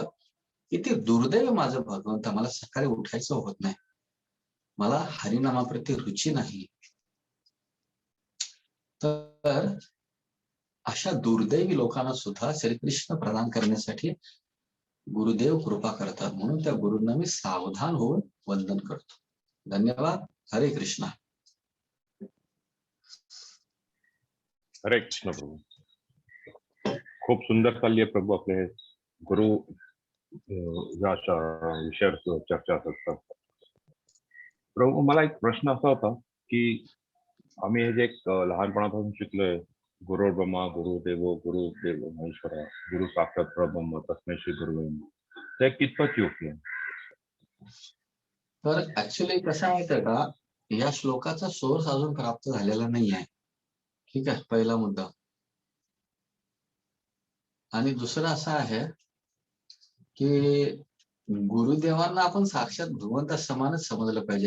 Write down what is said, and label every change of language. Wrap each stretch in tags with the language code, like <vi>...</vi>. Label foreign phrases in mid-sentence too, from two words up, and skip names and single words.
<mr>किती दुर्दैव माझं भगवंत, मला सकाळी उठायचं होत नाही, मला हरिनामाप्रती रुची नाही. तर अशा दुर्दैवी लोकांना सुद्धा श्रीकृष्ण प्रदान करण्यासाठी गुरुदेव कृपा करतात. म्हणून त्या गुरूंना मी सावधान होऊन वंदन करतो. धन्यवाद. हरे कृष्णा. हरे कृष्ण प्रभू. खूप सुंदर चालली आहे प्रभू आपले गुरु या अशा विषयावर चर्चा असतात. प्रभू मला एक प्रश्न असा होता की आम्ही हे जे एक लहानपणापासून शिकलोय,</mr> <sa>गुरु ब्रह्मा गुरु देव महेश्वरा, गुरु साक्षात परब्रह्म तस्मै श्री गुरुवे नमः,</sa> <mr>ते कितपत योग्य आहे? तर ऍक्च्युली कसं आहे माहितीये का, या श्लोकाचा सोर्स अजून प्राप्त झालेला नाही आहे. ठीक आहे, पहिला मुद्दा. आणि दुसरं असं आहे की गुरुदेवांना आपण साक्षात भगवंता समानच समजलं पाहिजे.</mr>